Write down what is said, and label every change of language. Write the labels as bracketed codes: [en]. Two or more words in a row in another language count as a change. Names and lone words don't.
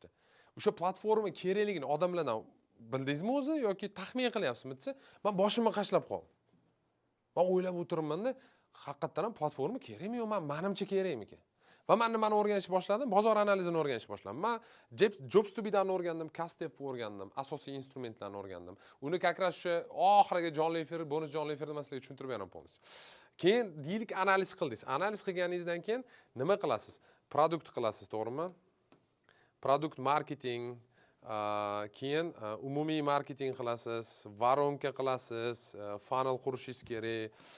[uz] O'sha platforma kerakligini odamlardan bildingizmi o'zi yoki taxmin qilyapsizmi desa, men boshimni qashlab qoldim. Men o'ylab o'tiribman-da, haqiqatan ham platforma kerakmi yo menimcha kerakmikan? Va men nimani o'rganishni boshladim? Bozor analizini o'rganishni boshladim. Men Jobs to be'dan o'rgandim, Castep o'rgandim, asosiy instrumentlarni o'rgandim. Uni [ru] как раз [uz] o'sha oxiriga Jon Lefer, bonus Jon Lefer masalani tushuntirib beraman polnis. Keyin deylik analiz qildingiz. Analiz qilganingizdan keyin nima qilasiz? Produkt qilasiz, to'g'rimi? Produkt marketing, keyin umumiy marketing qilasiz, varonka qilasiz, funnel qurishingiz kerak.